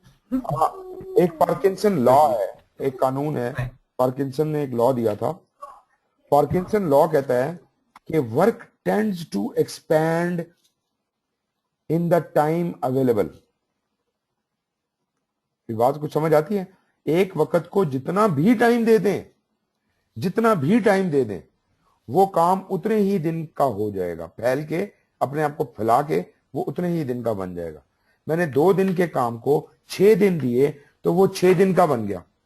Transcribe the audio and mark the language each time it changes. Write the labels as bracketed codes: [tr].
[ur] ایک پارکنسن لا ہے، ایک قانون ہے. پارکنسن نے ایک لا دیا تھا. پارکنسن لا کہتا ہے کہ [en] work tends to expand in the time available. [ur] یہ بات کچھ سمجھ آتی ہے؟ ایک وقت کو جتنا بھی ٹائم دے دیں، جتنا بھی ٹائم دے دیں، وہ کام اتنے ہی دن کا ہو جائے گا. پھیل کے اپنے آپ کو پھیلا کے وہ اتنے ہی دن کا بن جائے گا. میں نے 2 دن کے کام کو 6 دن دیے تو وہ 6 دن کا بن گیا.